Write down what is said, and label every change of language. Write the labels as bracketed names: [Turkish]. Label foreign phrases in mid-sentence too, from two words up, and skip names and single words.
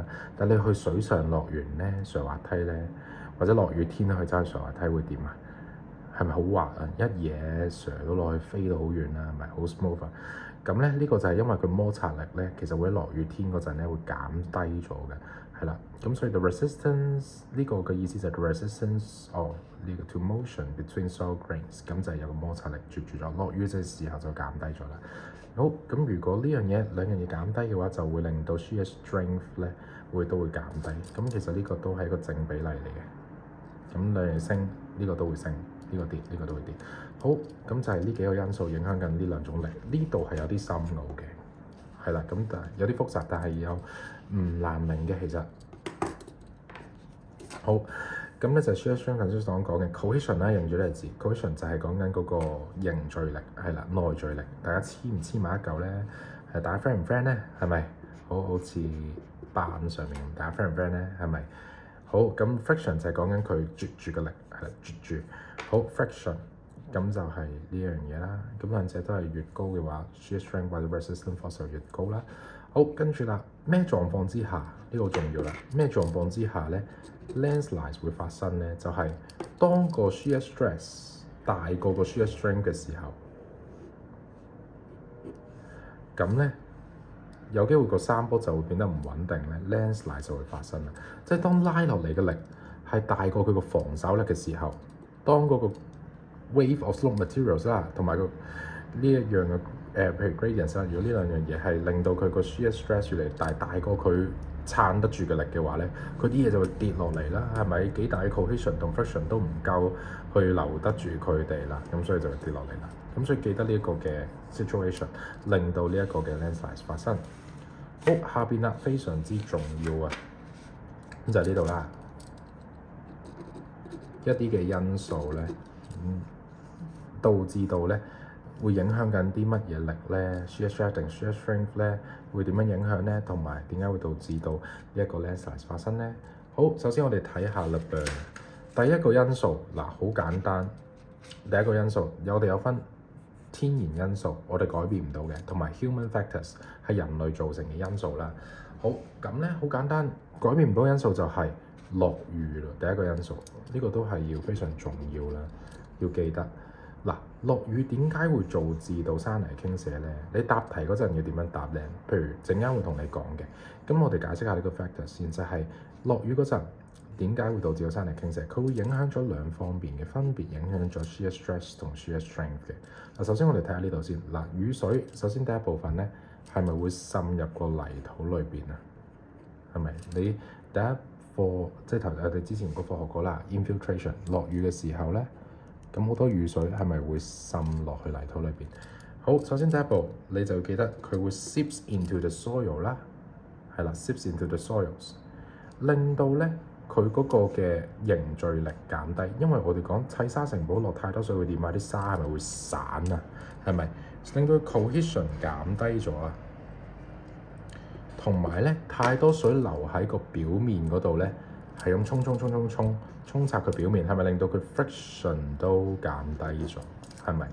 [Cantonese] 但你去水上樂園咧，上滑梯咧，或者落雨天去走去上滑梯會點啊？係咪好滑啊？一嘢上到落去飛到好遠啦，係咪好 smooth 啊？咁咧呢個就係因為佢摩擦力咧，其實會喺落雨天嗰陣咧會減低咗嘅。係啦，咁所以 [English] the resistance [Cantonese] 呢個嘅意思就係 [English] the resistance of [Cantonese] 呢個 [English] to motion between soil grains， [Cantonese] 咁就係有個摩擦力啜住咗，落雨嘅時候就減低咗啦。好，咁如果呢樣嘢兩樣嘢減低嘅話，就會令到 [English] shear strength [Cantonese] 咧都會減低。咁其實呢個都係一個正比例嚟嘅。咁兩樣升，呢個都會升，呢個跌，呢個都會跌。好，咁就係呢幾個因素影響緊呢兩種力。呢度係有啲深奧嘅，係啦，咁但係有啲複雜，但係有唔難明嘅其實。好，咁咧就 [English] shear strength [Cantonese] 頭先所講嘅 cohesion 啦，認住呢個字 cohesion 就係講緊嗰個凝聚力，係啦，內聚力。大家黐唔黐埋一嚿咧？係大家 friend 唔 friend 咧？係咪？好似板上面，大家 friend 唔 friend 咧？係咪？好，咁 friction 就係講緊佢啜住嘅力，係啦，啜住。好 friction， 咁就係呢樣嘢啦。咁兩者都係越高嘅話 [English] shear strength [Cantonese] 或者 [English] resistance force [Cantonese] 就越高啦。好，跟住啦，咩狀況之下呢、呢個好重要啦？咩狀況之下咧 landslide 會發生咧？就係、當個 [English] shear stress [Cantonese] 大過個 [English] shear strength [Cantonese] 嘅時候，咁咧有機會個山坡就會變得唔穩定咧 landslide 就會發生啦。即係當拉落嚟嘅力係大過佢個防守力嘅時候，當嗰個 [English] wave of slope materials [Cantonese] 啦，同埋個呢一樣嘅。譬如 gradients 啦，如果呢兩樣嘢係令到佢個 [English] shear stress [Cantonese] 越嚟大過佢撐得住嘅力嘅話咧，佢啲嘢就會跌落嚟啦，係咪？幾大嘅 cohesion 同 friction 都唔夠去留得住佢哋啦，咁所以就會跌落嚟啦。咁所以記得呢一個嘅 situation 令到呢一個嘅 landslide 發生。好，下邊啦，非常之重要啊，咁就係呢度啦，一啲嘅因素咧，導致到咧。會影響緊啲乜嘢力咧 ？ [English] shear stress [Cantonese] 定 [English] shear strength [Cantonese] 咧，會點樣影響咧？同埋點解會導致到呢一個 landslide 發生咧？好，首先我哋睇下啦噃。第一個因素嗱，好簡單。第一個因素我哋有分天然因素，我哋改變唔到嘅，同埋 [English] human factors [Cantonese] 係人類造成嘅因素啦。好，咁咧好簡單，改變唔到因素就係落雨啦。第一個因素，呢個都係要非常重要啦，要記得。嗱，落雨點解會導致到山泥傾瀉咧？你答題嗰陣要點樣答咧？譬如陣間會同你講嘅，咁我哋解釋下呢個 factor 先，就係落雨嗰陣點解會導致到山泥傾瀉？佢會影響咗兩方面嘅，分別影響咗 [English] shear stress [Cantonese] 同 [English] shear strength [Cantonese] 嘅。嗱，首先我哋睇下呢度先。嗱，雨水首先第一部分咧係咪會滲入個泥土裏邊啊？係咪？你第一課即係我哋之前個課學過啦 infiltration 落雨嘅時候咧。咁好多雨水係咪會滲落去泥土裏邊？好，首先第一步你就記得佢會 [English] seeps into the soil [Cantonese] 啦，係啦 [English] seeps into the soils， [Cantonese] 令到咧佢嗰個嘅凝聚力減低。因為我哋講砌沙城堡落太多水會點啊？啲沙係咪會散啊？係咪令到 cohesion 減低咗啊？同埋咧太多水流喺個表面嗰度咧，係咁沖刷佢表面，係咪令到佢 friction 都減低咗？係咪？